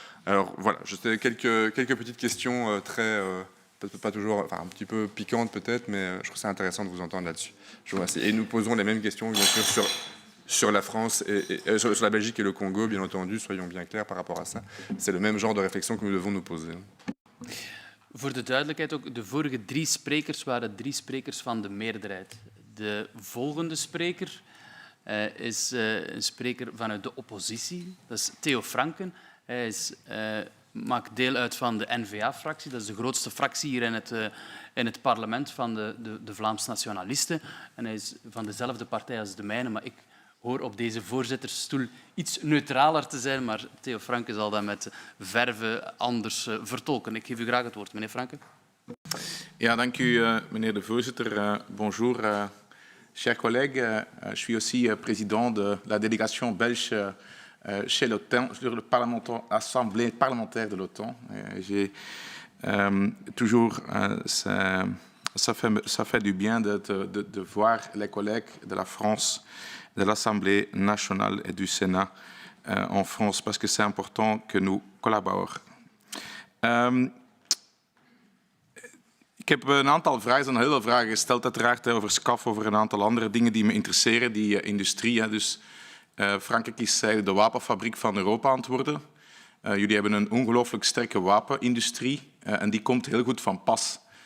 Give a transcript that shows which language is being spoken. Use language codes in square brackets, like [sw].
[fr] Alors voilà, c'était quelques petites questions très, peut-être pas toujours, enfin un petit peu piquantes peut-être, mais je trouve ça intéressant de vous entendre là-dessus. Je vous remercie. Et nous posons les mêmes questions bien sûr sur la France et sur la Belgique et le Congo, bien entendu, soyons bien clairs par rapport à ça. C'est le même genre de réflexion que nous devons nous poser. [nl] Voor de duidelijkheid ook, de vorige 3 sprekers waren 3 sprekers van de meerderheid. De volgende spreker is een spreker vanuit de oppositie. Dat is Theo Franken. Hij maakt deel uit van de N-VA-fractie. Dat is de grootste fractie hier in het parlement van de Vlaamse nationalisten. En hij is van dezelfde partij als de mijne, maar ik hoor op deze voorzittersstoel iets neutraler te zijn, maar Theo Franken zal dat met verve anders vertolken. Ik geef u graag het woord, meneer Franken. Ja, dank u, meneer de voorzitter. [fr] Bonjour, chers collègues. Je suis aussi président de la délégation belge chez l'OTAN, sur l'Assemblée parlementaire de l'OTAN. J'ai toujours, ça fait du bien de voir les collègues de la France, de l'Assemblée nationale et du Sénat en France, parce que c'est important que nous collaborons. [nl] Ik heb een aantal vragen, er zijn heel veel vragen gesteld uiteraard over SCAF, over een aantal andere dingen die me interesseren, die industrie. Dus Frankrijk is de wapenfabriek van Europa aan het worden. Jullie hebben een ongelooflijk sterke wapenindustrie en die komt heel goed van pas.